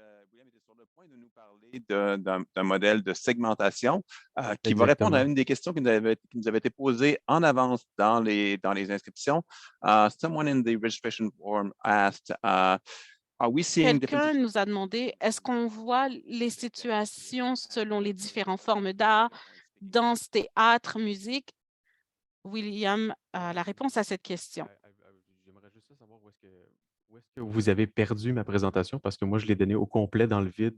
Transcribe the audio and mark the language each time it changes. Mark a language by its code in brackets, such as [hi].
[fr] William était sur le point de nous parler d'un modèle de segmentation qui va répondre à une des questions qui nous avait été posée en avance dans les inscriptions. [en] Someone in the registration form asked, are we seeing [fr] Quelqu'un nous a demandé, est-ce qu'on voit les situations selon les différentes formes d'art, danse, théâtre, musique? William a la réponse à cette question. J'aimerais juste savoir où est-ce que vous avez perdu ma présentation parce que moi, je l'ai donnée au complet dans le vide.